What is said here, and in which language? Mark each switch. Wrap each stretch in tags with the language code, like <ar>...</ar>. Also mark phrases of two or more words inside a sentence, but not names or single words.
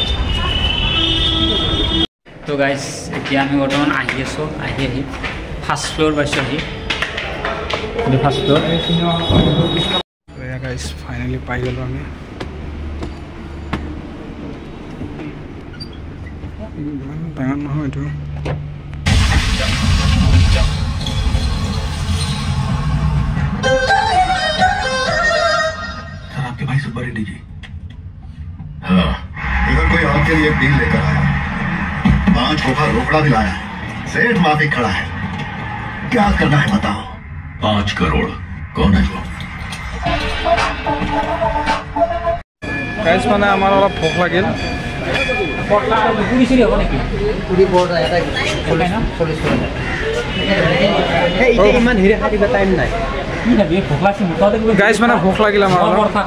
<as>তো গাইজ এতিয়া আমি বৰ্তমান আহি আছোঁ আহি</as> <en>first floor</en> <as>পাইছোঁ আহি</as> <en>first floor</en> <as>গাইজ ফাইনেলি পাই গ'লোঁ আমি ইমান ডাঙৰ নহয় এইটো</as> <hi>आपके भाई सुपर रेड्डी जी हाँ इधर कोई आपके लिए डील लेकर आया 5 खोखा रोकड़ा भी लाया है सेठ माफी खड़ा है क्या करना है बताओ 5 करोड़ कौन है वो</hi> <as>গাইজ মানে আমাৰ অলপ ভোক লাগিল ইমান হেৰি খাটিব টাইম নাই গাইজ মানে ভোক লাগিল আমাৰ অলপ</as>